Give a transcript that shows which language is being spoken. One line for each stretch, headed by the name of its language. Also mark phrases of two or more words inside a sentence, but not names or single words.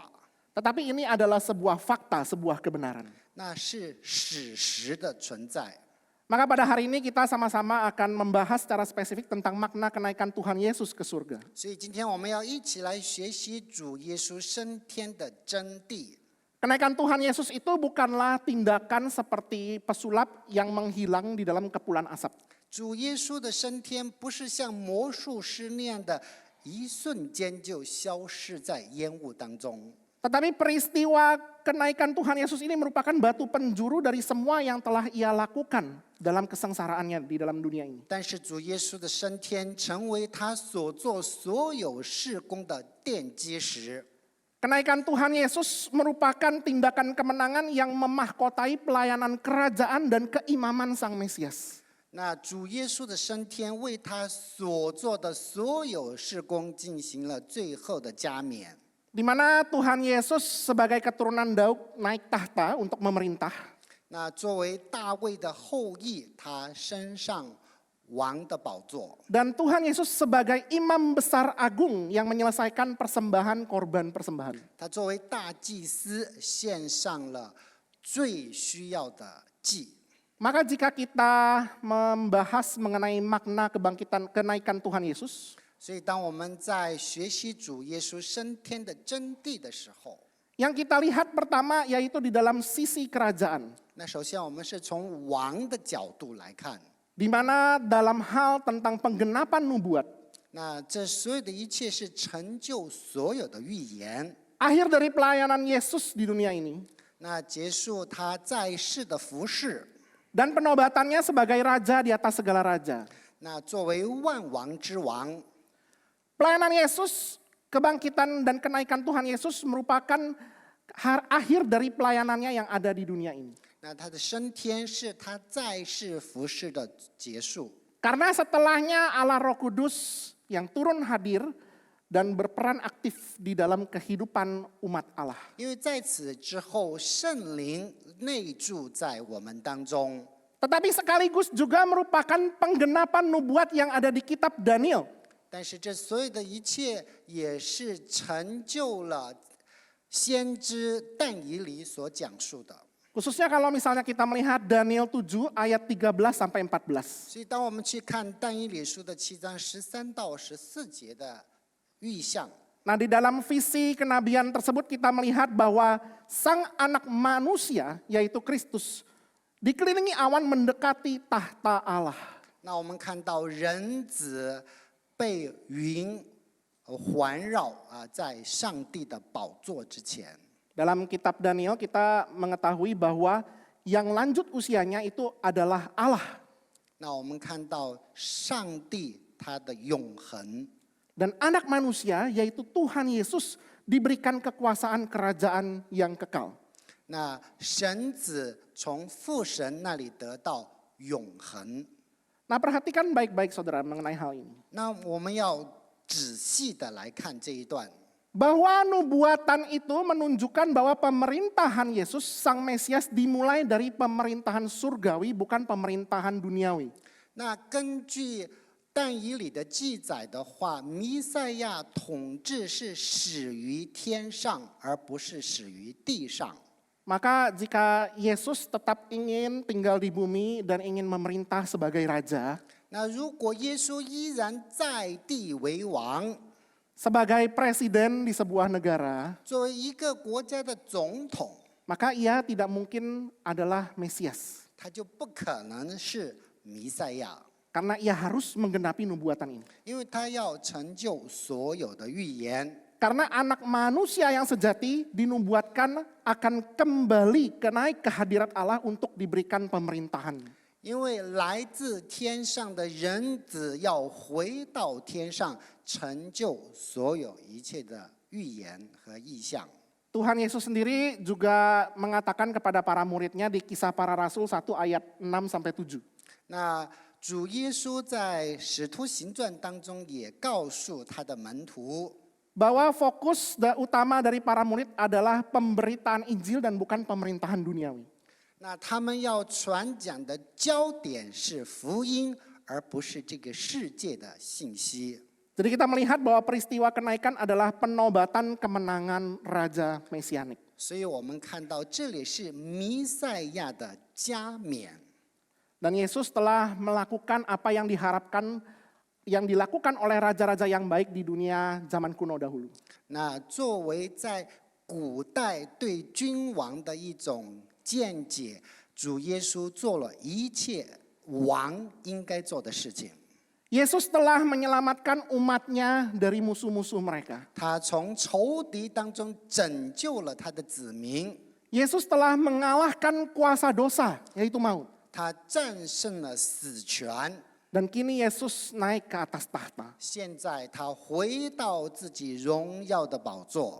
Indonesian: Tetapi ini adalah sebuah fakta, sebuah kebenaran.
Chinese: 那是史实的存在。
Indonesian: Maka pada hari ini kita sama-sama akan membahas secara spesifik tentang makna kenaikan Tuhan Yesus ke surga.
Chinese: 所以今天我们要一起来学习主耶稣升天的真谛。
Indonesian: Kenaikan Tuhan Yesus itu bukanlah tindakan seperti pesulap yang menghilang di dalam kepulan asap.
Chinese: 主耶稣的升天不是像魔术师那样的，一瞬间就消失在烟雾当中。
Indonesian: Tetapi peristiwa kenaikan Tuhan Yesus ini merupakan batu penjuru dari semua yang telah ia lakukan dalam kesengsaraannya di dalam dunia ini.
Chinese: 但是主耶稣的升天成为他所做所有事工的奠基石。
Indonesian: Kenaikan Tuhan Yesus merupakan tindakan kemenangan yang memahkotai pelayanan kerajaan dan keimaman Sang Mesias.
Chinese: 那主耶稣的升天为他所做的所有事工进行了最后的加冕。
Indonesian: Di mana Tuhan Yesus sebagai keturunan Daud naik tahta untuk memerintah.
Chinese: 那作为大卫的后裔，他升上王的宝座。
Indonesian: Dan Tuhan Yesus sebagai imam besar agung yang menyelesaikan persembahan korban persembahan.
Chinese: 他作为大祭司，献上了最需要的祭。
Indonesian: Maka jika kita membahas mengenai makna kenaikan Tuhan Yesus,
Chinese: 所以，当我们在学习主耶稣升天的真谛的时候，
Indonesian: yang kita lihat pertama yaitu di dalam sisi kerajaan.
Chinese: 那首先我们是从王的角度来看。
Indonesian: Di mana dalam hal tentang penggenapan nubuat,
Chinese: 那这所有的一切是成就所有的预言。
Indonesian: akhir dari pelayanan Yesus di dunia ini,
Chinese: 那结束他在世的服饰，
Indonesian: dan penobatannya sebagai raja di atas segala raja.
Chinese: 那作为万王之王，
Indonesian: Pelayanan Yesus, kebangkitan dan kenaikan Tuhan Yesus merupakan akhir dari pelayanannya yang ada di dunia ini.
Chinese: 那他的升天是他在世服饰的结束。
Indonesian: Karena setelahnya Allah Roh Kudus yang turun hadir dan berperan aktif di dalam kehidupan umat Allah.
Chinese: 因为在此之后，圣灵内住在我们当中。
Indonesian: Tetapi sekaligus juga merupakan penggenapan nubuat yang ada di kitab Daniel.
Chinese: 但是这所有的一切也是成就了先知但以理所讲述的。
Indonesian: Khususnya kalau misalnya kita melihat Daniel 7 ayat 13 sampai 14.
Chinese: 所以，当我们去看但以理书的7章13到14节的预象，
Indonesian: Nah, di dalam visi kenabian tersebut kita melihat bahwa sang anak manusia, yaitu Kristus, dikelilingi awan mendekati tahta Allah.
Chinese: 那我们看到人子被云环绕在上帝的宝座之前。
Indonesian: Dalam kitab Daniel kita mengetahui bahwa yang lanjut usianya itu adalah Allah.
Chinese: 那我们看到上帝他的永恒，
Indonesian: Dan anak manusia, yaitu Tuhan Yesus, diberikan kekuasaan kerajaan yang kekal.
Chinese: 那神子从父神那里得到永恒。
Indonesian: Nah, perhatikan baik-baik saudara mengenai hal ini.
Chinese: 那我们要仔细的来看这一段。
Indonesian: Bahwa nubuatan itu menunjukkan bahwa pemerintahan Yesus, Sang Mesias, dimulai dari pemerintahan surgawi, bukan pemerintahan duniawi.
Chinese: 那根据但以理的记载的话，弥赛亚统治是始于天上，而不是始于地上。
Indonesian: Maka jika Yesus tetap ingin tinggal di bumi dan ingin memerintah sebagai raja,
Chinese: 那如果耶稣依然在地为王，
Indonesian: sebagai presiden di sebuah negara,
Chinese: 作为一个国家的总统，
Indonesian: maka ia tidak mungkin adalah Mesias.
Chinese: 他就不可能是弥赛亚，
Indonesian: Karena ia harus menggenapi nubuatan ini.
Chinese: 因为他要成就所有的预言。
Indonesian: Karena anak manusia yang sejati dinubuatkan akan kembali naik ke hadirat Allah untuk diberikan pemerintahan.
Chinese: 因为来自天上的人子要回到天上，成就所有一切的预言和意象。
Indonesian: Tuhan Yesus sendiri juga mengatakan kepada para muridnya di Kisah Para Rasul 1 ayat 6-7.
Chinese: 那主耶稣在《使徒行传》当中也告诉他的门徒，
Indonesian: Bahwa fokus utama dari para murid adalah pemberitaan Injil dan bukan pemerintahan duniawi.
Chinese: 那他们要传讲的焦点是福音，而不是这个世界的信息。
Indonesian: Jadi kita melihat bahwa peristiwa kenaikan adalah penobatan kemenangan Raja Mesianik.
Chinese: 所以我们看到这里是弥赛亚的加冕。
Indonesian: Dan Yesus telah melakukan apa yang diharapkan, yang dilakukan oleh raja-raja yang baik di dunia zaman kuno dahulu.
Chinese: 那作为在古代对君王的一种见解，主耶稣做了一切王应该做的事情。
Indonesian: Yesus telah menyelamatkan umatnya dari musuh-musuh mereka.
Chinese: 他从仇敌当中拯救了他的子民，
Indonesian: Yesus telah mengalahkan kuasa dosa, yaitu maut.
Chinese: 他战胜了死权。
Indonesian: Dan kini Yesus naik ke atas tahta.
Chinese: 现在他回到自己荣耀的宝座。